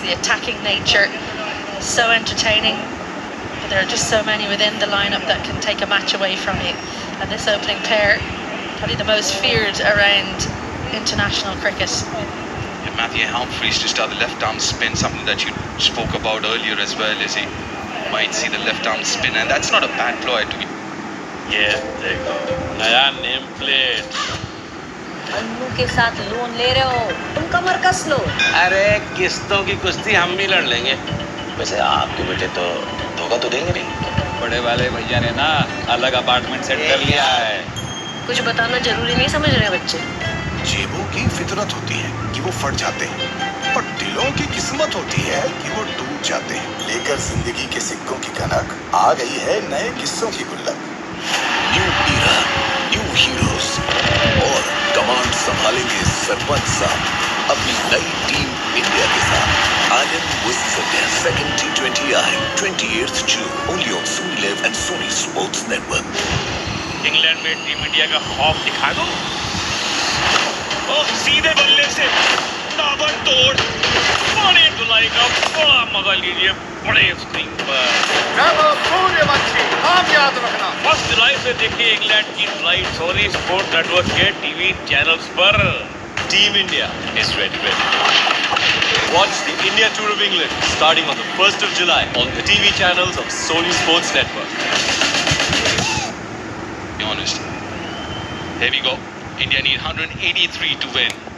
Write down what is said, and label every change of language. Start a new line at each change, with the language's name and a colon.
English: The attacking nature, so entertaining. But there are just so many within the lineup that can take a match away from you. And this opening pair, probably the most feared around international cricket. Yeah, Matthew Humphries to start the left arm spin, something that you spoke about earlier as well, is he might see the left arm spin, and that's not a bad ploy to be.
Hindi: Yeah, देखो नया name plate. Annu के साथ loan ले रहे हो, तुम कमर कस लो. अरे किस्तों की कुश्ती हम भी लड़ लेंगे. वैसे आपके बेटे तो धोखा तो देंगे नहीं. बड़े वाले भैया ने ना अलग अपार्टमेंट सेट कर लिया है. कुछ बताना जरूरी नहीं समझ रहे बच्चे. जेबों की फितरत होती है कि वो फट जाते हैं, पर दिलों की किस्मत होती है कि वो टूट जाते हैं. लेकर जिंदगी के सिक्कों की कनक आ गई है नए किस्सों की गुल्लक.
English: new era, new heroes
Hindi: और कमांड संभालेंगे सरपंच साहब अपनी नई टीम इंडिया के साथ.
English: Ireland versus India second T20 I 28th June only on Sony Live and Sony Sports Network.
Hindi: England में टीम इंडिया का खौफ दिखा दो. ओह, सीधे बल्ले से ताबड़तोड़ बड़ी धुलाई का बड़ा मजा लीजिए बड़े स्क्रीन पर. फर्स्ट जुलाई से देखिए इंग्लैंड की लाइव सोनी स्पोर्ट्स नेटवर्क के टीवी चैनल्स पर.
English: Team India is ready. Watch the India Tour of England starting on the 1st of July on the TV channels of Sony Sports Network. Be honest. Here we go. India need 183 to win.